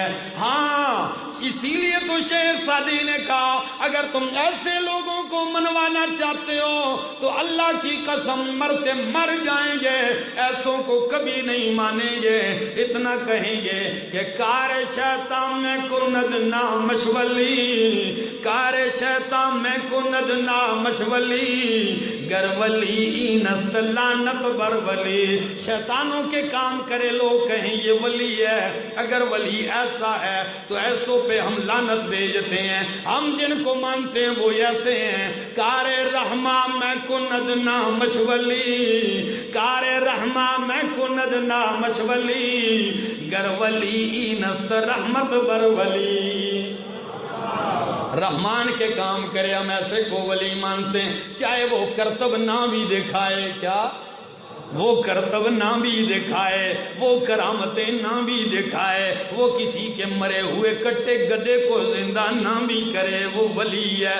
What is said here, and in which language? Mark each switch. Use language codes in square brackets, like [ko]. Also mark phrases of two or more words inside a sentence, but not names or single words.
[ur] ہاں اسی لیے تو شیخ سعدی نے کہا اگر تم ایسے لوگوں کو منوانا چاہتے ہو تو اللہ کی قسم مرتے مر جائیں گے، ایسوں کو کبھی نہیں مانیں گے، اتنا کہیں گے کہ [fa] کار شیطان میں کند نامش ولی، کار شیطان میں کند نامش ولی، گر ولی نست لعنت بر ولی، [ur] شیطانوں کے کام کرے لوگ کہیں یہ ولی ہے، اگر ولی ایسا ہے تو ایسوں پہ ہم لعنت بھیجتے ہیں، ہم جن کو مانتے ہیں وہ ایسے ہیں، [fa] کار رحمان میں کند نامش ولی، کار رحمان میں کند نامش ولی، گر ولی نست رحمت بر ولی، [ur] رحمان کے کام کرے ہم ایسے کو ولی مانتے ہیں، چاہے وہ کرتب نہ بھی دکھائے، کیا وہ کرتب نہ بھی دکھائے، وہ کرامتیں نہ بھی دکھائے، وہ کسی کے مرے ہوئے کٹے گدے کو زندہ نہ بھی کرے، وہ ولی ہے۔